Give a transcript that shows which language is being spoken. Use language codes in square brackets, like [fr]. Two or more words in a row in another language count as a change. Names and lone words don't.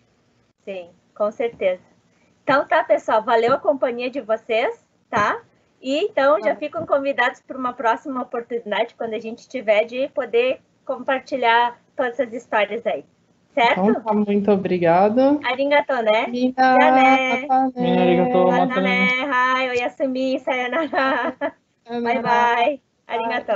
[pt] Sim, com certeza. Então tá, pessoal, valeu a companhia de vocês, tá? E então já ficam convidados para uma próxima oportunidade, quando a gente tiver, de poder compartilhar todas essas histórias aí. Certo? Então, tá, muito obrigada. Arigato, né? [ja] Arigato, matane. はい、おやすみ、さようなら. [en] Bye bye. Arigato.